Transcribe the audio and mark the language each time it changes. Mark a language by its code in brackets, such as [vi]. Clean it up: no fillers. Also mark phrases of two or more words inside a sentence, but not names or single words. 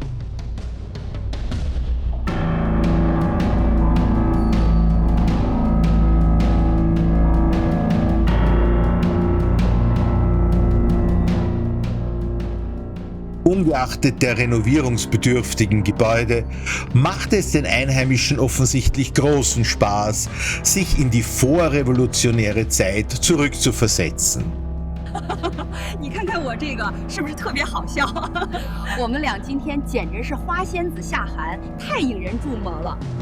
[de] Ungeachtet der renovierungsbedürftigen Gebäude machte es den Einheimischen offensichtlich großen Spaß, sich in die vorrevolutionäre Zeit zurückzuversetzen. [zh] 你看看我这个是不是特别好笑？我们俩今天简直是花仙子下海，太引人注目了。